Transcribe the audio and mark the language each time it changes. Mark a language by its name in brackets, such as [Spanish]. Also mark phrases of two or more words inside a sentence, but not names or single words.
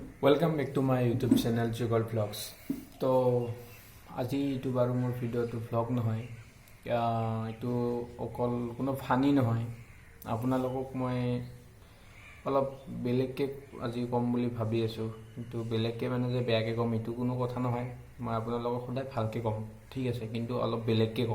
[English] Welcome back to my YouTube channel Jugal Vlogs. [Assamese] तो আজি এইটো বাৰু মোৰ ভিডিঅ'টো ভ্লগ নহয়, এইটো অকল কোনো ফানি নহয়। আপোনালোকক মই অলপ বেলেগকৈ আজি ক'ম বুলি ভাবি আছোঁ, কিন্তু বেলেগকৈ মানে যে বেয়াকৈ ক'ম এইটো কোনো কথা নহয়। মই আপোনালোকক সদায় ভালকৈ ক'ম, ঠিক আছে, কিন্তু অলপ বেলেগকৈ ক'ম।